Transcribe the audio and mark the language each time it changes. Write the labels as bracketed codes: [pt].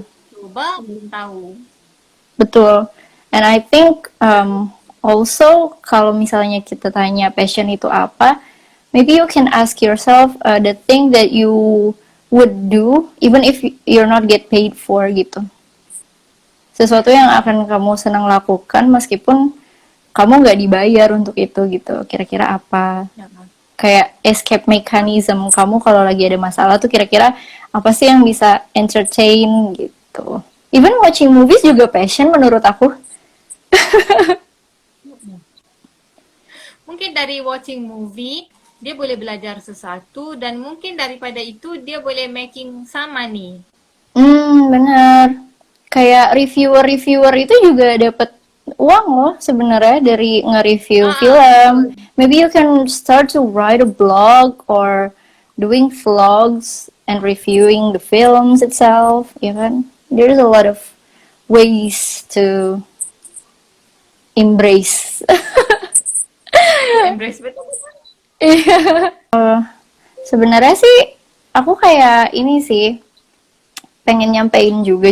[id] belum cuba, belum tahu. betul. [en] And I think also kalau misalnya kita tanya passion itu apa, maybe you can ask yourself the thing that you would do even if you're not get paid for gitu. [id] Sesuatu yang Mm-mm. akan kamu senang lakukan meskipun kamu nggak dibayar untuk itu gitu. Kira-kira apa? Uh-uh. Kayak [en] escape mechanism [id] kamu kalau lagi ada masalah tuh kira-kira apa sih yang bisa entertain gitu. [en] Even watching movies juga passion menurut aku. [id] Mungkin dari watching movie, dia boleh belajar sesuatu dan mungkin daripada itu dia boleh making some money. Benar. Kayak reviewer-reviewer itu juga dapat uang loh sebenarnya dari nge-review film. Betul. [en] Maybe you can start to write a blog or doing vlogs and reviewing the films itself, ya kan? There's a lot of ways to embrace. To embrace, betul. [id] Sebenarnya sih aku kayak ini sih pengen nyampein juga.